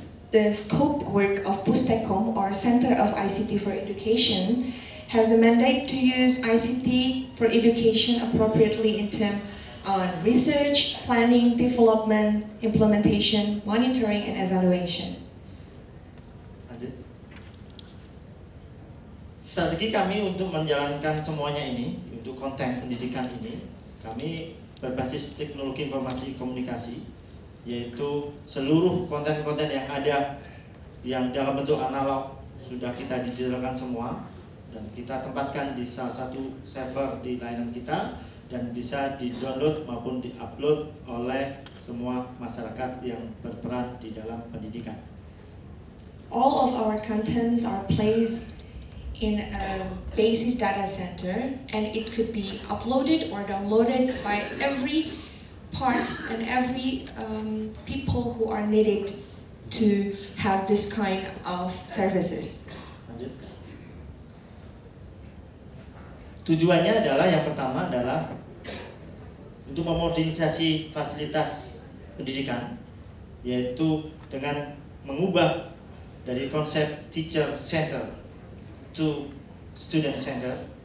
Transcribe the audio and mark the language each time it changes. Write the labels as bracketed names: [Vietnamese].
[English] The scope work of Pustekom, or Center of ICT for Education, has a mandate to use ICT for education appropriately in terms on research, planning, development, implementation, monitoring, and evaluation. [Indonesian] Strategi kami untuk menjalankan semuanya ini, untuk konten pendidikan ini, kami berbasis teknologi informasi komunikasi, yaitu seluruh konten-konten yang ada yang dalam bentuk analog sudah kita digitalkan semua, dan kita tempatkan di salah satu server di layanan kita dan bisa di-download maupun di-upload oleh semua masyarakat yang berperan di dalam pendidikan. [English] All of our contents are placed in a basis data center, and it could be uploaded or downloaded by every part and every people who are needed to have this kind of services. [Indonesian] Lanjut. Tujuannya adalah yang pertama adalah untuk memodernisasi fasilitas pendidikan, yaitu dengan mengubah dari konsep [English] teacher center to student center.